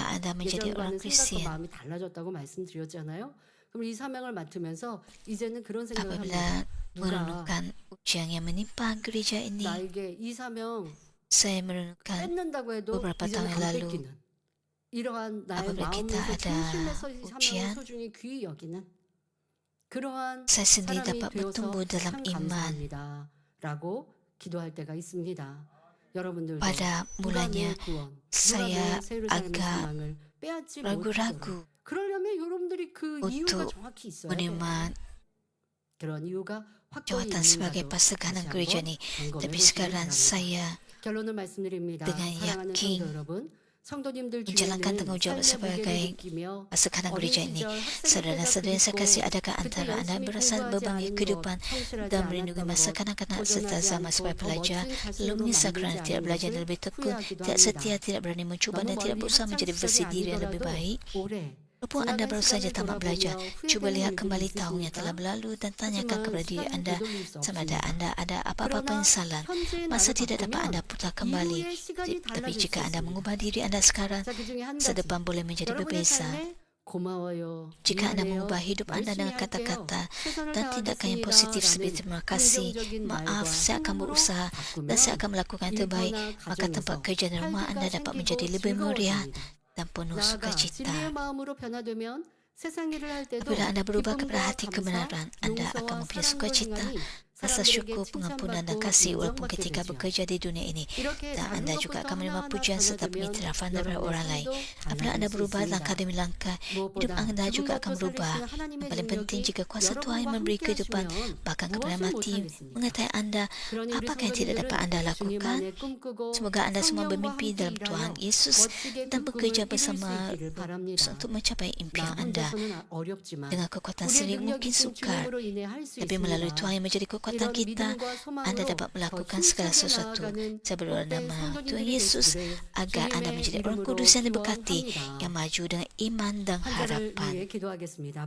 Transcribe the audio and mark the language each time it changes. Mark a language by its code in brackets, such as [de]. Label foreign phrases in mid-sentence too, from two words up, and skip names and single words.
[ko] 때 [ms] Anda menjadi orang [ko] 예전과는 생각과 [ms] Kristian. [ko] 마음이 달라졌다고 말씀드렸잖아요. 그럼 이 사명을 맡으면서 이제는 그런 생각을 [ms] Apabila [ko] 합니다. 누가 [ms] merenungkan ujian yang menimpa gereja ini, [ko] 나에게 이 사명 [ms] saya merenungkan [ko] 뺏는다고 해도 [ms] beberapa [ko] 이제는 [ms] tahun [ko] 안 [ms] lalu [ko] 뺏기는 이러한 나의 [ms] apabila kita [ko] 마음에서 [ms] ada [ko] 중심에서 이 사명을 [ms] ujian, [ko] 소중히 귀히 여기는 그러한 [ms] saya sendiri [ko] 사람이 [ms] dapat [ko] 되어서 [ms] bertumbuh dalam [ko] 참 [ms] iman. [ko] 감사합니다. 라고 기도할 때가 있습니다. 여러분들도 [ms] Pada [ko] 누가 내 [ms] mulanya [ko] 구원, 누가 [ms] saya [ko] 내 새로 삶의 [ms] agak [ko] 소망을 빼앗지 못하도록 [ms] ragu-ragu [ko] 그러려면 여러분들이 그 이유가 [ms] untuk [ko] 정확히 있어야 돼요. [ms] menerima [ko] 그런 이유가 확고히 [ms] jawatan sebagai [ko] 있는가도 [ms] pastor [ko] 다시 [ms] kanan [ko] 한번 [ms] gereja ini. [ko] 점검해 [ms] Tapi [ko] 보시기 [ms] sekarang [ko] 바랍니다. [ms] saya [ko] 결론을 말씀드립니다. [ms] dengan [ko] 사랑하는 [ms] yakin [ko] 성도 여러분, 성도님들 [ms] menjalankan [ko] 중에는 [ms] tanggung jawab [ko] 삶의 [ms] sebagai [ko] 무게를 느끼며 [ms] pastor kanan [ko] 어린 [ms] gereja ini. [ko] 시절 학생 [ms] Saudara-saudara yang saya [ko] 때가 [ms] kasih, [ko] 그립고 [ms] adakah [ko] 그때 [ms] antara Anda [ko] 열심히 [ms] berasa [ko] 공부하지 [ms] beban [ko] 않은 것, [ms] kehidupan [ko] 성실하지 [ms] dan merindui [ko] 않았던 [ms] masa [ko] 것, [ms] kanak-kanak serta [ko] 도전하지 [ms] zaman [ko] 않고 [ms] sebagai [ko] 더 [ms] pelajar, [ko] 멋진 [ms] lalu [ko] 자신으로 [ms] menyesal kerana [ko] 만들지 [ms] tidak [ko] 않은 [ms] belajar [ko] 것을 [ms] dan lebih tekun, [ko] 후회하기도 [ms] tidak setia, [ko] 합니다. [ms] tidak berani mencuba [ko] 너무 [ms] dan tidak [ko] 멀리 [ms] berusaha [ko] 학창 [ms] menjadi versi [ko] 시절이 [ms] diri yang lebih [ko] 아니더라도 [ms] baik. [ko] 올해 [ms] Walaupun Anda [ko] 지나간 [ms] baru saja [ko] 시간을 [ms] tamat belajar, [ko] 돌아보며 [ms] cuba lihat [ko] 후회되는 [ms] kembali [ko] 일들이 [ms] tahun yang telah [ko] 있으십니까? [ms] berlalu dan tanyakan [ko] 하지만 [ms] kepada diri [ko] 시간을 [ms] Anda [ko] 되돌릴 수 [ms] sama ada [ko] 없습니다. [ms] Anda ada apa-apa [ko] 그러나 [ms] penyesalan. [ko] 현재의 [ms] Masa [ko] 나를 [ms] tidak dapat Anda [ko] 바꾸면 [ms] putar kembali. [ko] 이후의 시간이 [ms] Tapi [ko] 달라질 수 [ms] jika Anda [ko] 있습니다. [ms] mengubah diri Anda sekarang, [ko] 자, 그중에 한 [ms] masa [ko] 가지 [ms] depan boleh menjadi [ko] 여러분의 [ms] berbeza. [ko] 삶에 고마워요, [ms] Jika Anda [ko] 미안해요, [ms] mengubah hidup Anda [ko] 열심히 [ms] dengan [ko] 할게요, [ms] kata-kata [ko] 최선을 [ms] dan tindakan yang positif seperti [ko] 다하겠습니다라는 [ms] terima kasih, [ko] 긍정적인 [ms] maaf, [ko] 말과 [ms] saya akan [ko] 행동으로 [ms] berusaha dan saya [ko] 바꾸면 [ms] akan melakukan yang terbaik, [ko] 일터나 [ms] maka tempat [ko] 가정에서 [ms] kerja dan rumah Anda [ko] 활기가 [ms] dapat [ko] 생기고 [ms] menjadi lebih meriah [ko] 즐거워집니다. [ms] dan penuh [ko] 나아가 [ms] sukacita. [ko] 진리의 마음으로 변화되면 세상 일을 할 때도 [ms] Apabila Anda berubah kepada [ko] 기쁨과 [ms] hati [ko] 감사, [ms] kebenaran, Anda akan [ko] 용서와 [ms] mempunyai [ko] 사랑으로 [ms] sukacita, [ko] 행하니 [ms] rasa [ko] 사람들에게 [ms] syukur, pengampunan dan [ko] 칭찬받고 [ms] kasih walaupun [ko] 인정받게 [ms] ketika [ko] 되지요. [ms] bekerja di dunia ini. [ko] 이렇게 [ms] Dan [ko] 작은 [ms] Anda juga [ko] 것부터 [ms] akan menerima [ko] 하나하나 [ms] pujian serta [ko] 변화되면 [ms] pengiktirafan daripada [ko] 여러분의 [ms] orang lain. [ko] 삶도 [ms] Apabila Anda [ko] 달라질 수 [ms] berubah [ko] 있습니다. [ms] langkah demi langkah, hidup [ko] 무엇보다 [ms] Anda juga [ko] 죽은 [ms] akan [ko] 것도 [ms] berubah. [ko] 살리시는 하나님의 [ms] Yang paling penting, [ko] 능력이 [ms] jika kuasa Tuhan yang [ko] 여러분과 [ms] memberi [ko] 함께 [ms] kehidupan [ko] 하시면 [ms] bahkan kepada [ko] 무엇을 [ms] mati [ko] 못하겠습니까? [ms] mengetahui Anda, [ko] 그러니 우리 [ms] apakah yang tidak dapat Anda [ko] 성도님들은 주님 [ms] lakukan? [ko] 안에 꿈꾸고 [ms] Semoga Anda semua [ko] 성령과 [ms] bermimpi [ko] 함께 [ms] dalam [ko] 일하여 [ms] Tuhan Yesus [ko] 멋지게 [ms] dan [ko] 그 [ms] bekerja [ko] 꿈을 이룰 수 [ms] bersama [ko] 있기를 바랍니다. [ms] untuk mencapai [ko] 나 [ms] impian Anda. [ko] 혼자서는 어렵지만 [ms] Dengan kekuatan [ko] 우리의 [ms] sendiri mungkin [ko] 능력이신 [ms] sukar, [ko] 주님으로 인해 할 수 [ms] tapi melalui [ko] 있습니다. [ms] Tuhan yang menjadi kekuatan [ko] 이런 [ms] kita, [ko] 믿음과 [ms] Anda [ko] 소망으로 [ms] dapat [ko] 더 [ms] melakukan segala [ko] 힘차게 [ms] sesuatu. [ko] 나아가는 [ms] Saya berdoa [ko] 복된 [ms] nama Tuhan [ko] 성도님들이 [ms] Yesus [ko] 되시기를 [ms] agar Anda [ko] 주님의 [ms] menjadi orang [ko] 이름으로 [ms] kudus yang diberkati, [ko] 기원합니다. [ms] yang maju dengan iman dan [ko] 한 달을 [ms] harapan. [ko] 위해 기도하겠습니다.